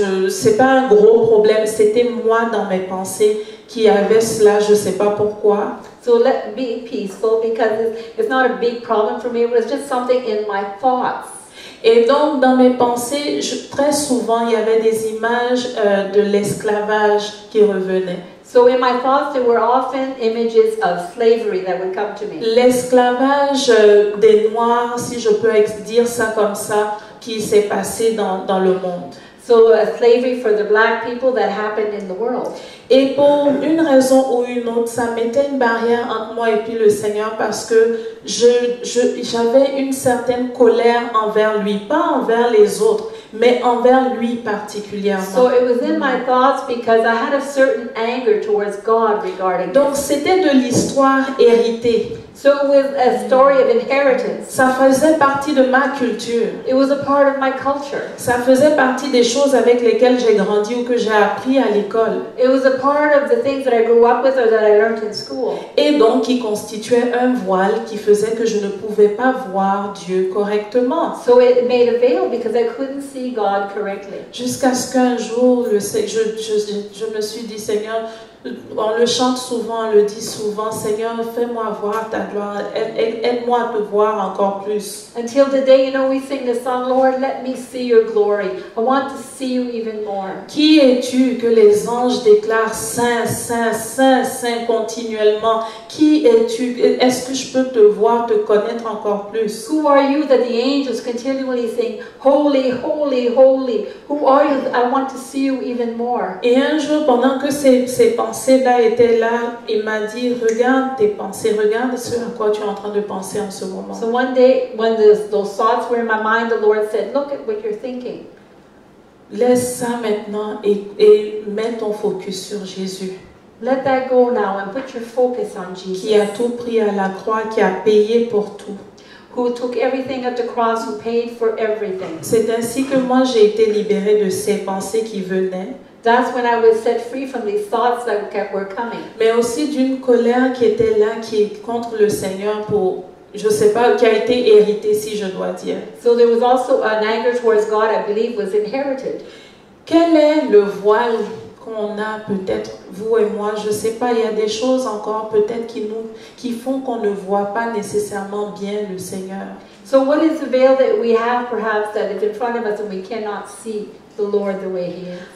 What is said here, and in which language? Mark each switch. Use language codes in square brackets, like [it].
[fr] C'est pas un gros problème. C'était moi dans mes pensées qui avait cela. Je sais pas pourquoi. [en] So let be peaceful, because it's not a big problem for me. It was just something in my thoughts. [fr] Et donc, dans mes pensées, très souvent, il y avait des images de l'esclavage qui revenaient. [en] So in my thoughts, there were often images of slavery that would come to me. [fr] L'esclavage des Noirs, si je peux dire ça comme ça, qui s'est passé dans le monde. [en] So slavery for the black people that happened in the world. [fr] Et pour une raison ou une autre, ça mettait une barrière entre moi et puis le Seigneur, parce que j'avais une certaine colère envers lui, pas envers les autres, mais envers lui particulièrement. [en] So it was in my thoughts because I had a certain anger towards God regarding [fr] Donc [en] this. [fr] c'était de l'histoire héritée. [en] So it was a story of inheritance. [fr] Ça faisait partie de ma culture. [en] It was a part of my culture. [fr] Ça faisait partie des choses avec lesquelles j'ai grandi ou que j'ai appris à l'école. [en] It was a part of the things that I grew up with or that I learned in school. [fr] Et donc qui constituait un voile qui faisait que je ne pouvais pas voir Dieu correctement. [en] So it made a veil because I couldn't see God correctly. [fr] Jusqu'à ce qu'un jour, je me suis dit, Seigneur, on le chante souvent, on le dit souvent, Seigneur, fais-moi voir ta gloire, aide-moi à te voir encore plus. [en] Until the day, you know, we sing the song, Lord, let me see your glory. I want to see you even more. [fr] Qui es-tu que les anges déclarent Saint, Saint, Saint, Saint continuellement? Qui es-tu? Est-ce que je peux te voir, te connaître encore plus? [en] Who are you that the angels continually sing, Holy, holy, holy? Who are you? I want to see you even more. [fr] Et un jour, pendant que ces pensées-là étaient là, il m'a dit, regarde tes pensées, regarde ce à quoi tu es en train de penser en ce moment. [en] So one day, when those thoughts were in my mind, the Lord said, look at what you're thinking. [fr] Laisse ça maintenant et mets ton focus sur Jésus. [en] Let that go now and put your focus on Jesus. [fr] Qui a tout pris à la croix, qui a payé pour tout. [en] Who took everything at the cross, who paid for everything. [fr] C'est ainsi que moi j'ai été libérée de ces pensées qui venaient. [en] That's when I was set free from these thoughts that were coming. [fr] Mais aussi d'une colère qui était là, qui est contre le Seigneur pour, je sais pas, qui a été héritée si je dois dire. [en] So there was also an anger towards God, I believe, was inherited. [fr] Quel est le voile qu'on a peut-être, vous et moi, je sais pas, il y a des choses encore peut-être qui font qu'on ne voit pas nécessairement bien le Seigneur. [en] So what is the veil that we have perhaps that is in front of us and we cannot see the Lord the way He is?